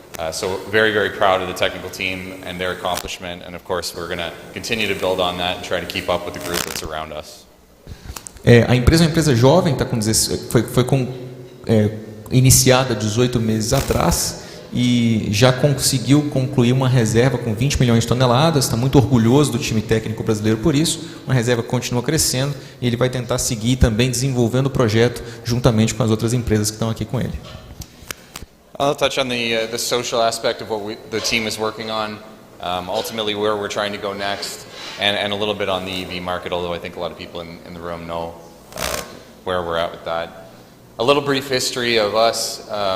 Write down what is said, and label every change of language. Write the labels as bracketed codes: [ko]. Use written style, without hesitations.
[en] So very, very proud of the technical team and their accomplishment, and of course we're going to continue to build on that and try to keep up with the group that's around us. [pt] A empresa é uma empresa jovem, foi iniciada 18 meses atrás e já conseguiu concluir uma reserva com 20 milhões de toneladas. Está muito orgulhoso do time técnico brasileiro por isso. Uma reserva que continua crescendo e ele vai tentar seguir também desenvolvendo o projeto juntamente com as outras empresas que estão aqui com ele. [en] I'll touch on the social aspect of what the team is working on, ultimately where we're trying to go next, and a little bit on the EV market, although I think a lot of people in the room know where we're at with that. A little brief history of us.